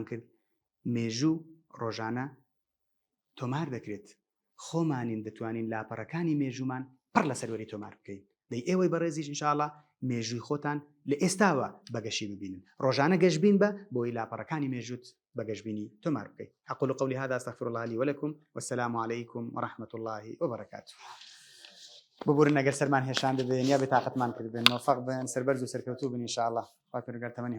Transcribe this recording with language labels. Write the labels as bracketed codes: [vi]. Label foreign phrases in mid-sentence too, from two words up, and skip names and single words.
[ckb] کرد مێژوو ڕۆژانە تۆمار دەکرێت خۆمانین دەتوانین لاپەڕەکانی مێژومان پڕ لە سەروەری تۆمار بکەین دەی ئێوەی بەڕێزیش ئینشاءالله مێژووی خۆتان لە ئێستاوە بەگەشی ببینن ڕۆژانە گەشتبین بە بۆی لاپەڕەکانی مێژوت بەگەشتبینی تۆمار بکەیت [ar] أقول قولي هذا أستغفر الله لي ولكم والسلام عليكم ورحمة الله وبركاته [ckb] ببورن ئەگەر سەرمان هێشان دەبێن یا بێتاقەتمان کردبن مۆفەق بن سەربەرز و سەرکەوتوو بن ئینشاءالله خوا پێرگار تەمەنی